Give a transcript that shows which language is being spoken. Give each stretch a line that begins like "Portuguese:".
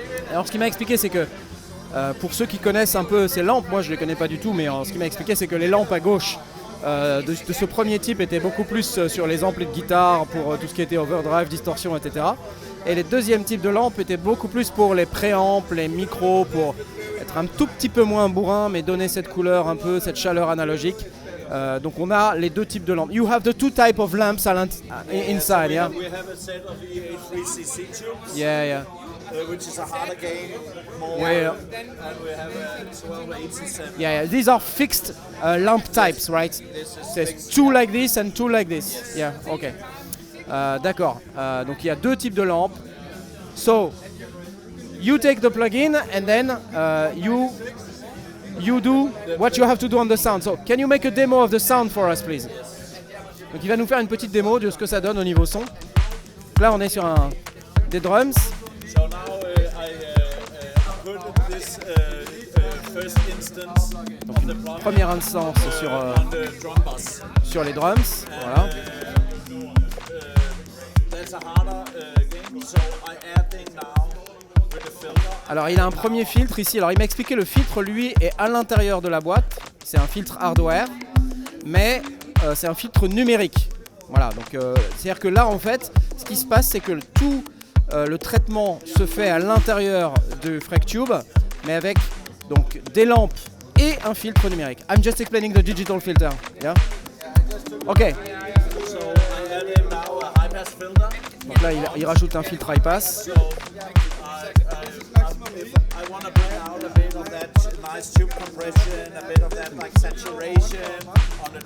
French: Alors ce qu'il m'a expliqué, c'est que pour ceux qui connaissent un peu ces lampes, moi je ne les connais pas du tout, mais ce qu'il m'a expliqué, c'est que les lampes à gauche de ce premier type étaient beaucoup plus sur les amplis de guitare, pour tout ce qui était overdrive, distorsion, etc. Et les deuxièmes types de lampes étaient beaucoup plus pour les préampes, les micros, pour être un tout petit peu moins bourrin, mais donner cette couleur un peu, cette chaleur analogique. Donc on a les 2 types de lampes.
English: You have the 2 type of lamps inside, yeah? We have a set of EA3CC tubes, Yeah. which is a harder gain, more, Yeah. and we have a 1287. Yeah. These are fixed lamp types, right? C'est 2 like this and 2 like this. Yeah, okay.
French: D'accord. Donc il y a 2 types de lampes.
English: So, you take the plugin and then you do what you have to do on the sound. So, can you make a demo of the sound for us, please?
French: Donc il va nous faire une petite démo de ce que ça donne au niveau son. Là, on est sur des drums.
English: So now I put this first instance on the plugin
French: Première instance
English: on the drum bus.
French: sur les drums. Voilà.
English: That's a harder gain, so I adding now with the filter.
French: Alors il a un premier filtre ici. Alors il m'a expliqué le filtre, lui, est à l'intérieur de la boîte. C'est un filtre hardware, mais c'est un filtre numérique. Voilà, donc c'est-à-dire que là en fait, ce qui se passe, c'est que tout le traitement se fait à l'intérieur du FrekTube, mais avec donc des lampes et un filtre numérique.
English: I'm just explaining the digital filter. Yeah. Ok. So I added now a high pass filter.
French: Donc là il rajoute un filtre high pass.
English: So if I want to bring out a bit of that nice tube compression, a bit of that like saturation on the